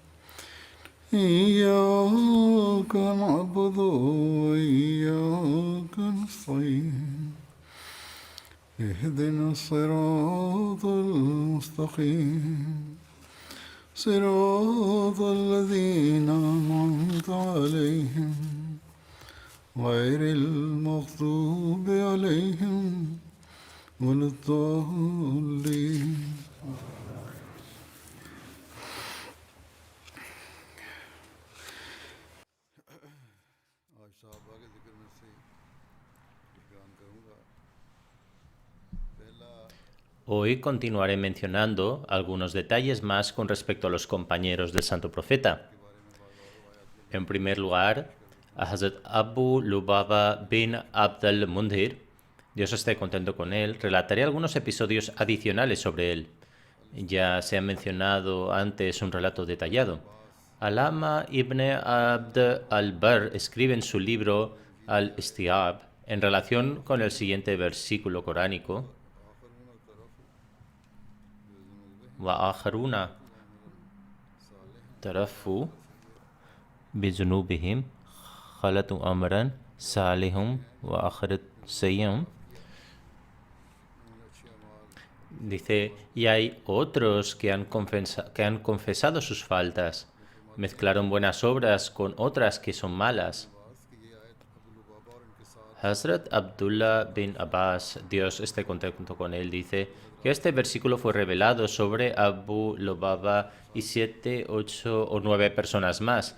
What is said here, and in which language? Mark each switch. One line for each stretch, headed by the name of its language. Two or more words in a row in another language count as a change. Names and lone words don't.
Arabic: إياك نعبد وإياك نستعين اهدنا الصراط المستقيم صراط الذين أنعمت عليهم غير المغضوب عليهم ولا الضالين
Spanish: Hoy continuaré mencionando algunos detalles más con respecto a los compañeros del Santo Profeta. En primer lugar, a Hazrat Abu Lubaba bin Abd al-Mundhir, Dios esté contento con él, relataré algunos episodios adicionales sobre él. Ya se ha mencionado antes un relato detallado. Alama ibn Abd al-Barr escribe en su libro Al-Istiab, en relación con el siguiente versículo coránico:
Arabic: وآخرون ترفوا بذنوبهم خلطوا أمرا صالحا وآخر سيئا.
Spanish: Dice, y hay otros que han confesado sus faltas, mezclaron buenas obras con otras que son malas. Hazrat Abdullah bin Abbas, Dios esté contento con él, dice que este versículo fue revelado sobre Abu Lubaba y 7, 8 o 9 personas más.